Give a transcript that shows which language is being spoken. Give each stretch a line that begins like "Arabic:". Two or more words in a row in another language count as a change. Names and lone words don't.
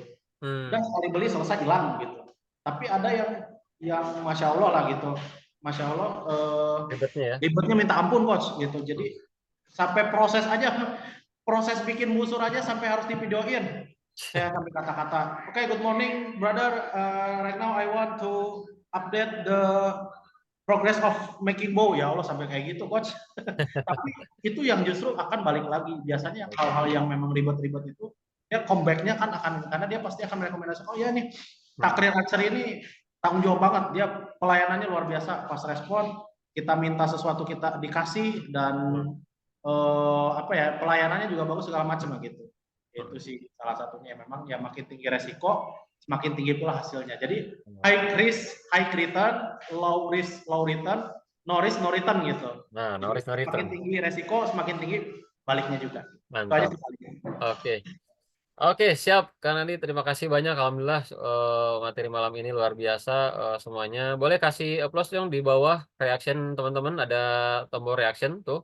Indonesian: Udah sekali beli selesai hilang gitu. Tapi ada yang
Arabic: masya Allah
Indonesian: lah gitu,
Arabic: masya Allah
Indonesian: Ribetnya ya. ribetnya minta ampun coach gitu. Jadi sampai proses aja, proses bikin busur aja sampai harus divideoin. Saya sampai kata-kata,
English: okay, good morning brother, right now I want to update the progress of making bow.
Arabic: Ya Allah
Indonesian: sampai kayak gitu coach. Tapi itu yang justru akan balik lagi. Biasanya hal-hal yang memang ribet-ribet itu ya comeback-nya kan akan, karena dia pasti akan merekomendasikan, oh ya nih Takrir Archer ini tanggung jawab banget, dia pelayanannya luar biasa, pas respon kita minta sesuatu kita dikasih, dan apa ya pelayanannya juga bagus segala macam gitu. Itu sih salah satunya. Memang ya makin tinggi resiko semakin tinggi pula hasilnya.
English: Jadi high risk high return, low risk low return, no risk no return gitu. Nah, no
Indonesian: Jadi
English: risk no
Indonesian: semakin
English: return.
Indonesian: tinggi resiko semakin tinggi baliknya juga. Itu aja Mantap. sih baliknya. Oke. Oke, siap. Kang Andi, terima kasih banyak. Alhamdulillah materi malam ini luar biasa semuanya. Boleh kasih applause dong di bawah reaction teman-teman. Ada tombol reaction tuh.